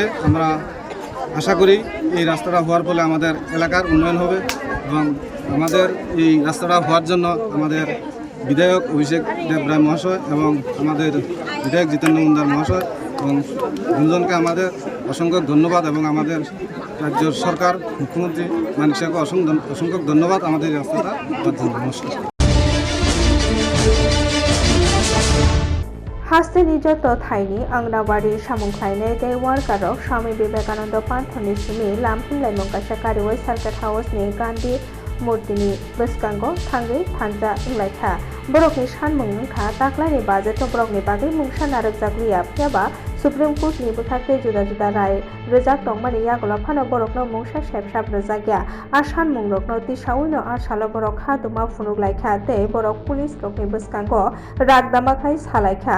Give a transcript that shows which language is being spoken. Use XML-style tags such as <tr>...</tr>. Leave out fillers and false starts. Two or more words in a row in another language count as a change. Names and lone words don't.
<bn>আমরা আশা করি এই রাস্তাটা হওয়ার ফলে আমাদের এলাকার উন্নয়ন হবে এবং আমাদের এই রাস্তাটা হওয়ার জন্য আমাদের বিধায়ক অভিষেক দেবরায় মহাশয় এবং আমাদের বিধায়ক জিতেন্দ্র মজুমদার মহাশয় এবং দুজনকে আমাদের অসংখ্য ধন্যবাদ এবং আমাদের রাজ্য সরকার মুখ্যমন্ত্রী মানিক শাহকে অসংখ্য ধন্যবাদ আমাদের রাস্তাটা হওয়ার জন্য। নমস্কার।</bn> <trp>हास्तेनि joto thaini angnawari samungkhlainai tei workarok Swami Vivekananda Panthani simi lamphunlaimung kaisa kariwai Circuit House ni Gandhi Murtini bwskango thangwi thanja wnglaikha. Borokni sanmung wngkha taklani budget borokni bagwi mungsa narwkjakliya phiaba Supreme Court ni bwkhakte juda juda rai rwjak tongmani yagola phano borokno mungsa sepsap rwjakya a sanmungrokno tisawino a salo borok khatuma phunuklaikha tei borok police rokni bwskango rakdama khai salaikha.</trp>